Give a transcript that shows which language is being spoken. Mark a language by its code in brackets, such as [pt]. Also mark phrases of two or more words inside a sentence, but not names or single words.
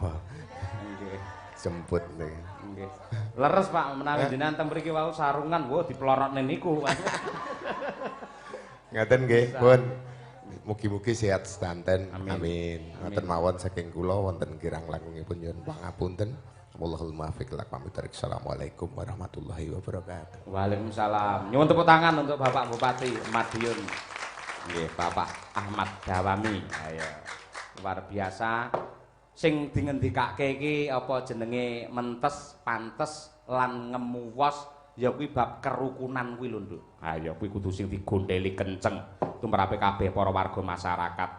[jv] Nggih. Jemput nih. Nggih. Leres Pak menawi jenengan teng mriki wau sarungan, wah diplorotne niku. Ngaten nggih, pun. Mugi-mugi sehat sedanten. Amin. Ngoten mawon saking kula wonten kirang langkungipun nyuwun pangapunten. [ar] والله الموفق إلى أقوم الطريق. السلام عليكم ورحمة الله وبركاته. Waalaikumsalam. [jv] Nyuwun [id] tepuk tangan untuk [jv] Bapak Bupati Madiun. Nggih, Bapak Ahmad Dawami. [id] Ayo. Luar biasa. [jv] Sing dingendikake iki apa jenenge mentes, pantes lan ngemuwos ya kuwi bab kerukunan kuwi lho, Nduk. Ha ya kuwi kudu sing digondheli kenceng tumrape kabeh para warga masyarakat.